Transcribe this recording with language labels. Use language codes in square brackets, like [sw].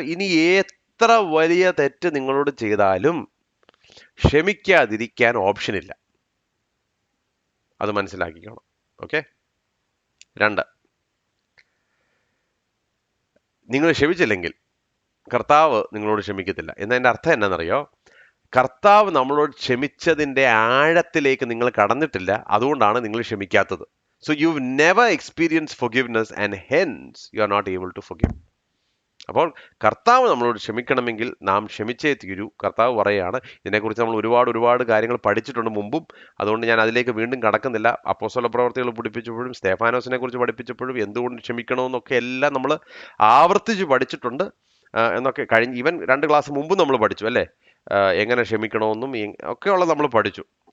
[ml] ഇനി എത്ര വലിയ തെറ്റ് നിങ്ങളോട് ചെയ്താലും ക്ഷമിക്കാതിരിക്കാൻ ഓപ്ഷൻ ഇല്ല. അത് മനസ്സിലാക്കിക്കണം. ഓക്കെ. 2, നിങ്ങൾ ക്ഷമിച്ചില്ലെങ്കിൽ കർത്താവ് നിങ്ങളോട് ക്ഷമിക്കത്തില്ല. എന്നതിൻ്റെ അർത്ഥം എന്നാണെന്നറിയോ? കർത്താവ് നമ്മളോട് ക്ഷമിച്ചതിൻ്റെ ആഴത്തിലേക്ക് നിങ്ങൾ കടന്നിട്ടില്ല, അതുകൊണ്ടാണ് നിങ്ങൾ ക്ഷമിക്കാത്തത്. [en] So you've never experienced forgiveness and hence you are not able to forgive. [ml] അപ്പോൾ കർത്താവ് നമ്മളോട് ക്ഷമിക്കണമെങ്കിൽ നാം ക്ഷമിച്ചേ തീരൂ. കർത്താവ് പറയുകയാണ്. ഇതിനെക്കുറിച്ച് നമ്മൾ ഒരുപാട് കാര്യങ്ങൾ പഠിച്ചിട്ടുണ്ട് മുമ്പും, അതുകൊണ്ട് ഞാൻ അതിലേക്ക് വീണ്ടും കടക്കുന്നില്ല. അപ്പോസ്തല പ്രവർത്തികൾ പഠിപ്പിച്ചപ്പോഴും സ്തെഫാനോസിനെ കുറിച്ച് പഠിപ്പിച്ചപ്പോഴും എന്തുകൊണ്ട് ക്ഷമിക്കണമെന്നൊക്കെ എല്ലാം നമ്മൾ ആവർത്തിച്ച് പഠിച്ചിട്ടുണ്ട് എന്നൊക്കെ ഈവൻ 2 ക്ലാസ് മുമ്പ് നമ്മൾ പഠിച്ചു അല്ലേ, എങ്ങനെ ക്ഷമിക്കണമെന്നും ഒക്കെയുള്ളത് നമ്മൾ പഠിച്ചു.